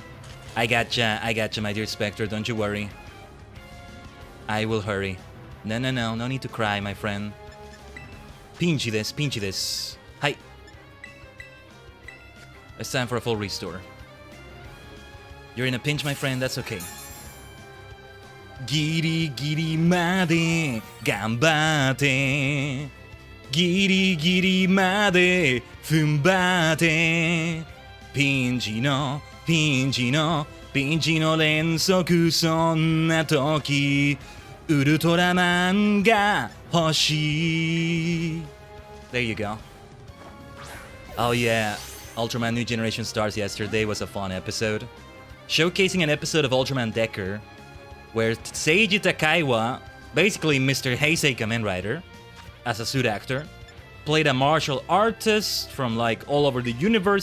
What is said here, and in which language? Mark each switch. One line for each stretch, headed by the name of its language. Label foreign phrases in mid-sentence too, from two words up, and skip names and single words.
English: I gotcha, my dear Spectre, don't you worry. I will hurry. No need to cry, my friend. Pinchy this. Hi. It's time for a full restore. You're in a pinch, my friend, that's okay.
Japanese: ギリギリまで頑張って. ギリギリまで踏ん張って. ピンチの連続 そんな時. ウルトラマンが欲しい.
English: There you go. Oh yeah, Ultraman New Generation Stars yesterday was a fun episode. Showcasing an episode of Ultraman Decker, where Seiji Takaiwa, basically Mr. Heisei Kamen Rider, as a suit actor, played a martial artist from like all over the universe.